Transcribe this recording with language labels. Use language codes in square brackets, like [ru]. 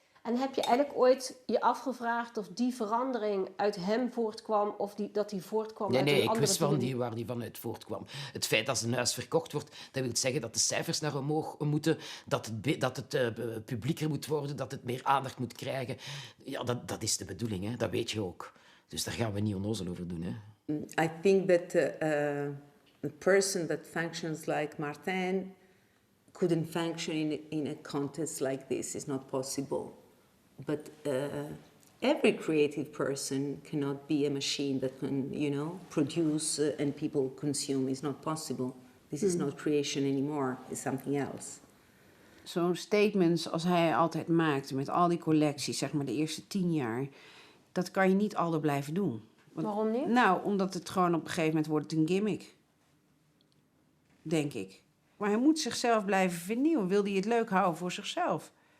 [nl] En heb je eigenlijk ooit je afgevraagd of die verandering uit hem voortkwam of dat die voortkwam uit een andere... Nee, ik wist wel waar die vanuit voortkwam. Het feit dat een huis verkocht wordt, dat wil zeggen dat de cijfers naar omhoog moeten, dat het publieker moet worden, dat het meer aandacht moet krijgen. Ja, dat is de bedoeling, hè. Dat weet je ook. Dus daar gaan we niet onnozel over doen, hè. [en] I think that a person that functions like Martin couldn't function in a context like this. It's not possible. But every creative person cannot be a machine that can, produce and people consume. It's not possible. This is not creation anymore. It's something else. [nl] Zo'n statements als hij altijd maakte met al die collecties, zeg maar de eerste 10 jaar, dat kan je niet altijd blijven doen. Waarom niet? Nou, omdat het gewoon op een gegeven moment wordt een gimmick. Denk ik. Maar hij moet zichzelf blijven vernieuwen. Wil hij het leuk houden voor zichzelf?